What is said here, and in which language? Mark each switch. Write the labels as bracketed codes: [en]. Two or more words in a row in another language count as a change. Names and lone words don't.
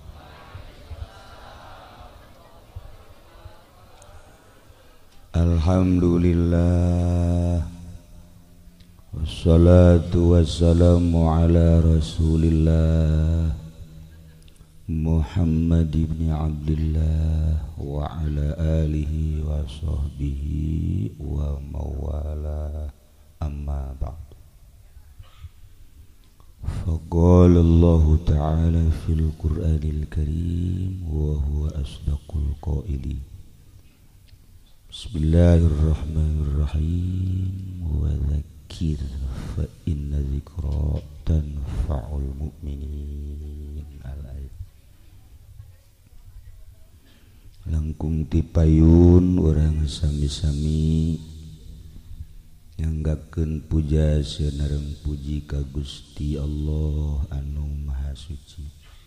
[ar] الحمد لله، والصلاة والسلام على رسول الله محمد بن عبد الله وعلى آله وصحبه وموالاه، أما بعد. فقال الله تعالى في القرآن الكريم وهو أصدق القائلين. Bismillahirrahmanirrahim. وذكر فإن الذكرى تنفع المؤمنين. Al-ayat. [su] Langkung tipayun urang sami-sami nyanggakeun puja saenareng puji ka Gusti Allah anu Maha Suci.